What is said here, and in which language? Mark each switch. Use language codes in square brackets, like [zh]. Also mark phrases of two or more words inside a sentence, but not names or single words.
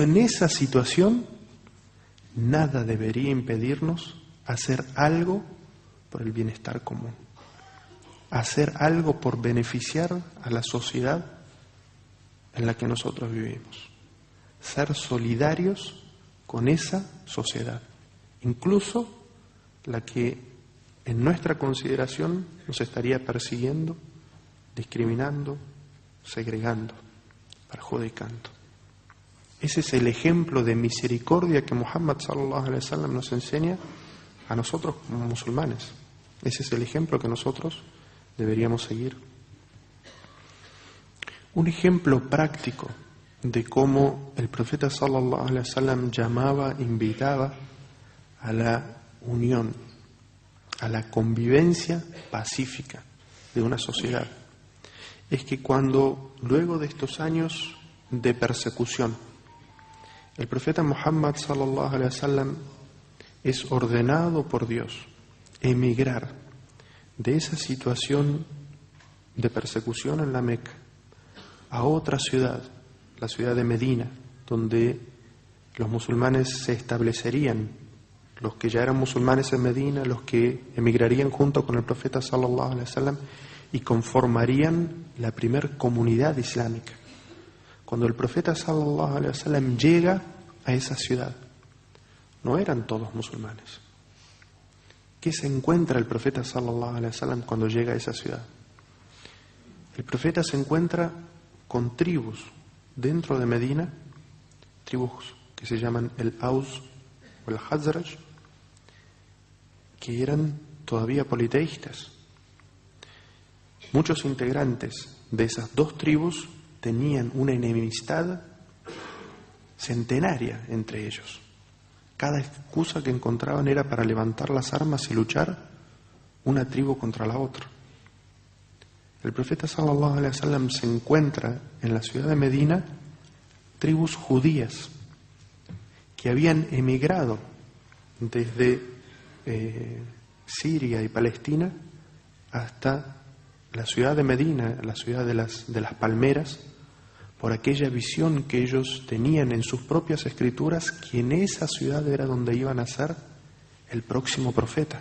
[es] en esa situación nada debería impedirnos hacer algo por el bienestar común, hacer algo por beneficiar a la sociedad en la que nosotros vivimos, ser solidarios con esa sociedad, incluso la que en nuestra consideración nos estaría persiguiendo, discriminando, segregando, perjudicando. Ese es el ejemplo de misericordia que Muhammad [ar] صلى الله عليه وسلم [es] nos enseña a nosotros como musulmanes. Ese es el ejemplo que nosotros deberíamos seguir. Un ejemplo práctico de cómo el profeta [ar] صلى الله عليه وسلم [es] llamaba, invitaba a la unión, a la convivencia pacífica de una sociedad, es que cuando luego de estos años de persecución el profeta Muhammad [ar] صلى الله عليه وسلم [es] es ordenado por Dios emigrar de esa situación de persecución en la Meca a otra ciudad, la ciudad de Medina, donde los musulmanes se establecerían, los que ya eran musulmanes en Medina, los que emigrarían junto con el profeta [ar] صلى الله عليه وسلم [es] y conformarían la primer comunidad islámica. Cuando el profeta [ar] صلى الله عليه وسلم [es] llega a esa ciudad, no eran todos musulmanes. ¿Qué se encuentra el profeta [ar] صلى الله عليه وسلم [es] cuando llega a esa ciudad? El profeta se encuentra con tribus dentro de Medina, tribus que se llaman el Aus o el Hazraj, que eran todavía politeístas. Muchos integrantes de esas dos tribus tenían una enemistad centenaria entre ellos. Cada excusa que encontraban era para levantar las armas y luchar una tribu contra la otra. El profeta [ar] صلى الله عليه وسلم [es] se encuentra en la ciudad de Medina tribus judías que habían emigrado desde Siria y Palestina hasta la ciudad de Medina, la ciudad de las palmeras, por aquella visión que ellos tenían en sus propias escrituras, que en esa ciudad era donde iban a ser el próximo profeta.